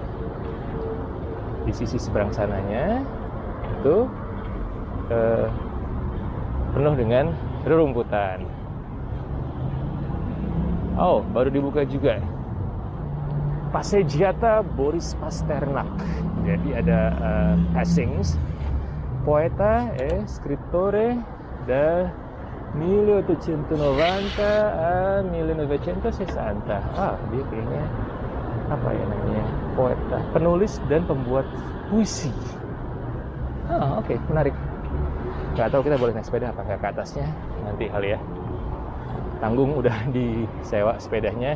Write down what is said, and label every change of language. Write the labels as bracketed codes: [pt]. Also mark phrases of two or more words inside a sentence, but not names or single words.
[id] Di sisi seberang sananya itu penuh dengan rerumputan. Oh, baru dibuka juga Passeggiata Boris Pasternak. [it] Jadi ada passings poeta e scrittore da 1890 a 1960. [id] Dia kayaknya apa ya namanya, poeta, penulis dan pembuat puisi. Oke, menarik. Nggak tahu kita boleh naik sepeda apa nggak ke atasnya, nanti kali ya. Tanggung udah disewa sepedanya.